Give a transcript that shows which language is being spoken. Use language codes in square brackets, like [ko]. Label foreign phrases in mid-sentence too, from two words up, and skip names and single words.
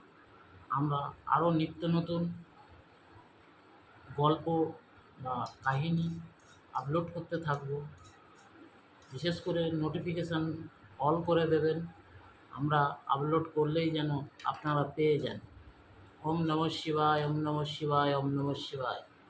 [bn] আমরা আরও নিত্য নতুন গল্প বা কাহিনী আপলোড করতে থাকব। বিশেষ করে নোটিফিকেশান অল করে দেবেন, আমরা আপলোড করলেই যেন আপনারা পেয়ে যান। [sa] ওম নমঃ শিবায়, ওম নমঃ শিবায়, ওম নমঃ শিবায়।